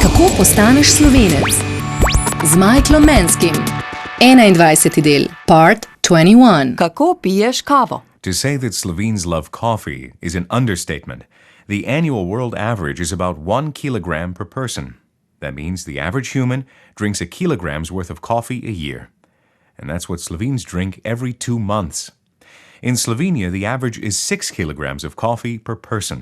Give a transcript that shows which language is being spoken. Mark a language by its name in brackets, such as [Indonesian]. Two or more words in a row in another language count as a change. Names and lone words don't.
[Slovenian] postaneš Slovenec? Z Michaelom Manskim. 21. del, part 21. Kako piješ kavo? [English] To say that Slovenes love coffee is an understatement. The annual world average is about 1 kilogram per person. That means the average human drinks a kilogram's worth of coffee a year. And that's what Slovenes drink every 2 months. In Slovenia, the average is 6 kilograms of coffee per person.